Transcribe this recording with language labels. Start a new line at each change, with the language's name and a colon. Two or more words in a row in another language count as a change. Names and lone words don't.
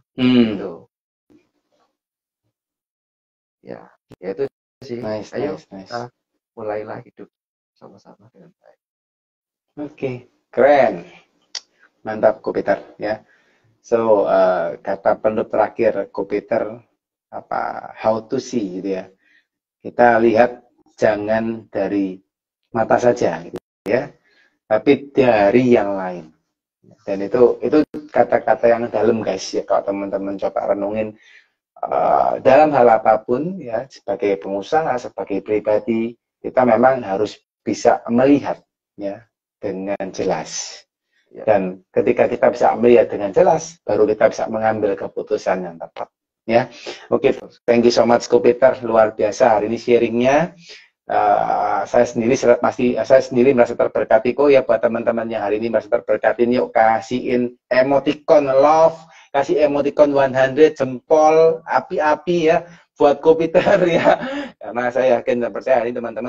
Indonesian: Gitu. Ya itu sih. Ayo kita mulailah hidup sama-sama dengan baik. Oke, keren. Mantap Ko-Peter ya. So, kata penutup terakhir Ko-Peter
English: how to see
Indonesian: gitu ya. Kita lihat jangan dari mata saja gitu ya, tapi dari yang lain. Dan itu kata-kata yang dalam guys ya, kalau teman-teman coba renungin dalam hal apapun ya, sebagai pengusaha, sebagai pribadi, kita memang harus bisa melihat ya dengan jelas. Dan ketika kita bisa melihat dengan jelas, baru kita bisa mengambil keputusan yang tepat. Ya, oke.
English: Thank you so much Ko-Peter,
Indonesian: luar biasa hari ini sharingnya. Saya sendiri merasa terberkati kok ya. Buat teman-teman yang hari ini merasa terberkati, yuk kasihin emoticon love, kasih emoticon 100 jempol api-api ya buat Ko-Peter ya, karena saya yakin dan percaya ini teman-teman